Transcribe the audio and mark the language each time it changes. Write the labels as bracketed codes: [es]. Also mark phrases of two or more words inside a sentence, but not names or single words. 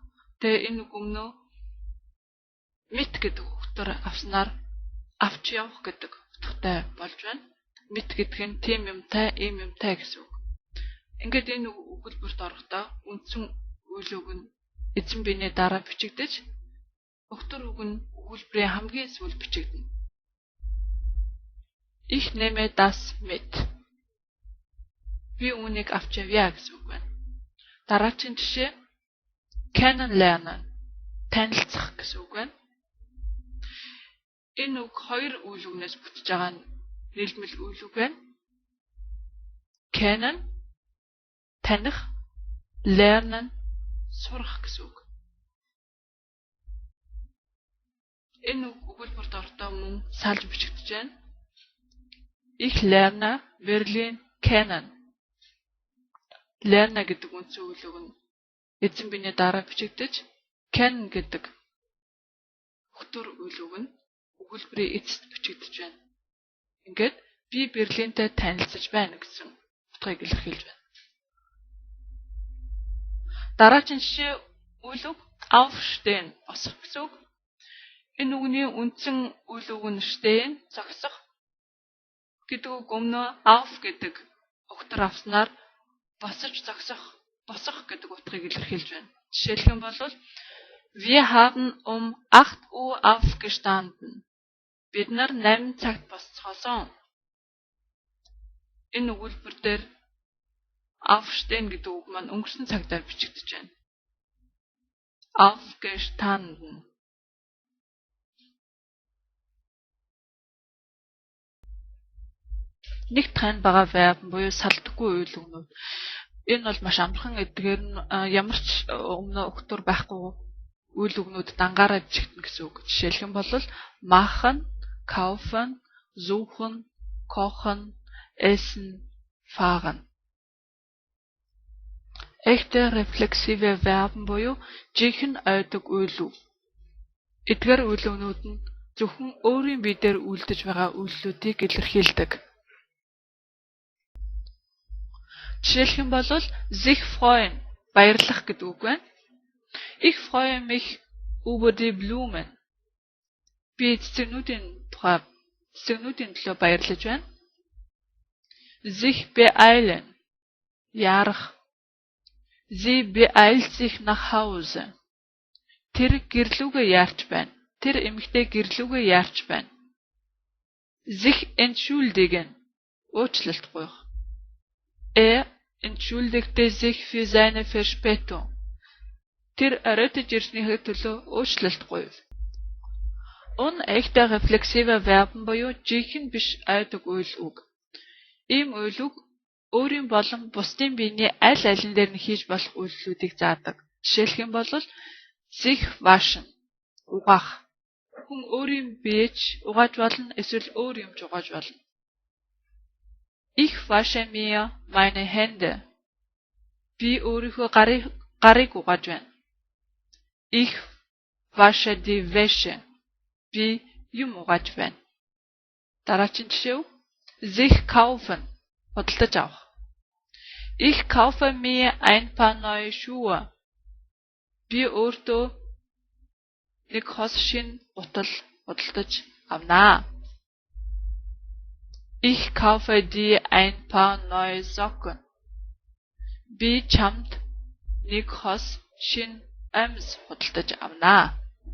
[mn] Тэгээ энэ үг өмнө mit гэдэг үгтөр авснаар авч явах гэдэг утгатай болж байна. Mit гэдэг нь тийм юмтай, ийм юмтай гэсэн үг. Ингээд энэ өгүүлбэрт орохдоо үндсэн үйл үг нь эзэн биений дараа бичигдэж, өгтөр үг нь өгүүлбэрийн хамгийн сүүл бичигдэнэ. [de] Ich nehme das mit. [mn] Би үүнийг авч явъя гэсэн үг байна. Дараагийн жишээ kennenlernen. Танилцах гэсэн үг байна. Энэ үг хоёр үйл үгнээс бүтэж байгаа нийлмэл үйл үг байна. Kennen таних, lernen сурах гэсэн үг. Энэ үг өгүүлбэрт орохдоо мөн салж бичигдэж байна. [de] Ich lerne Berlin kennen. [mn] Lerne гэдэг үндсэн үйл үг нь эзэн биений дараа бичигдэж, kennen гэдэг өгтөр үйл үг нь өгүүлбэрийн эцэст бичигдэж байна. Ингээд би Берлинтэй танилцж байна гэсэн утгыг илэрхийлж байна. Дараагийн жишээ үйл үг aufstehen босох гэсэн үг. Энэ үгний үндсэн үйл үг нь stehen зогсох гэдэг үг өмнө auf гэдэг өгтөр авснаар босож зогсох босох гэдэг утгыг илэрхийлж байна. Жишээлх юм бол [de] wir haben 8 Uhr aufgestanden. [mn] Бид нар 8 цагт босцоосон. Энэ өгүүлбэр дээр aufstehen гэдэг үг маань өнгөрсөн цагтаар бичигдэж байна. Aufgestanden. Нэг тань байгаа verb буюу салдаггүй үйл өгнүүд. Энэ бол маш амархан эдгээр нь ямар ч өмнө өгтөр байхгүй үйл өгнүүд дангаараа бичигдэнэ гэсэн үг. Жишээлх юм бол [de] machen, kaufen, suchen, kochen, essen, fahren. Echte reflexive verben [mn] буюу жинхэнэ ойдог үйл үг. Эдгээр үйл өгнүүд нь зөвхөн өөрийн бие дээр үлдэж байгаа үйлдэлүүдийг илэрхийлдэг. Жишээлх юм бол [de] sich freuen, [mn] баярлах гэдэг үг байна. [de] Ich freue mich über die Blumen. [mn] Би цэцэгнүүдийн төлөө баярлаж байна. [de] Sich beeilen, ярах. Sie beeilt sich nach Hause. [mn] Тэр гэрлүүгээ яарч байна. Тэр эмэгтэй гэрлүүгээ яарч байна. [de] Sich entschuldigen, [mn] уучлалт гуйх. [de] Entschuldigte sich für seine Verspätung. [mn] Тэр оройтож ирснийхээ төлөө уучлалт гуйв. [de] Echte reflexive verben [mn] буюу жинхэнэ биш ойдог үйл үг. Ийм үйл үг өөрийн болон бусдын биений аль алин дээр нь хийж болох үйлдэлүүдийг заадаг. Жишээлх юм бол [de] sich waschen, [mn] угаах. Хүн өөрийн биеч угааж болно, эсвэл өөр юмч угааж болно. [de] Ich wasche mir meine Hände. [mn] Би өөрийнхөө гарыг угааж байна. [de] Ich wasche die Wäsche. [mn] Би юм угааж байна. Дараагийн жишээ. [de] Sich kaufen. [mn] Худалдаж авах. [de] Ich kaufe mir ein paar neue Schuhe. [mn] Би өөртөө нэг хос шинэ гутал худалдаж авнаа. [de] Ich kaufe dir ein paar neue Socken. [mn] Би чамд нэг хос шинэ амьс худалдаж авнаа.